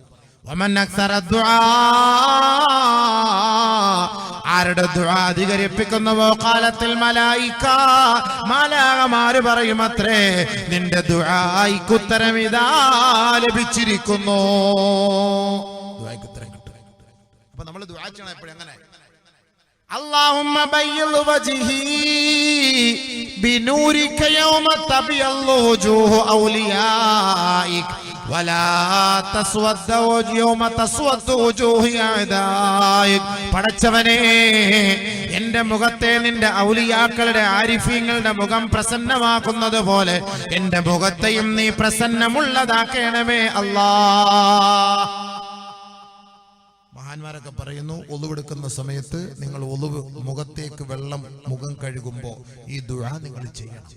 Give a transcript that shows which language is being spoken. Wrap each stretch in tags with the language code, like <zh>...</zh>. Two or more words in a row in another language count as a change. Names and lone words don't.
<ml>ആരുടെ ദുആ അധികരിപ്പിക്കുന്നുവോ</ml> <ar>قالت الملائكة,</ar> <ml>മാലാഖമാര് പറയുമത്രേ, നിന്റെ ദുആയ്ക്ക് ഉത്തരം ഇതാ ലഭിച്ചിരിക്കുന്നു. ദുആയ്ക്ക് ഉത്തരം കിട്ടും. അപ്പൊ നമ്മൾ ദുആ ചെയ്യണം എപ്പോഴും അങ്ങനെ,</ml> <ar>اللهم بيض وجهي بنورك يوم تبيض وجوه أوليائك ولا تسود يوم تسود وجوه أعدائك.</ar> <ml>പടച്ചവനേ, എന്റെ മുഖത്തെ നിന്റെ ഔലിയാക്കളുടെ ആരിഫീങ്ങളുടെ മുഖം പ്രസന്നമാക്കുന്നത് പോലെ എന്റെ മുഖത്തെയും നീ പ്രസന്നമുള്ളതാക്കണമേ അല്ലാഹ്. മഹാന്മാരൊക്കെ പറയുന്നു, ഒളുവെടുക്കുന്ന സമയത്ത് നിങ്ങൾ മുഖത്തേക്ക് മുഖം കഴുകുമ്പോൾ ഈ ദുആ നിങ്ങൾ ചെയ്യണം.</ml>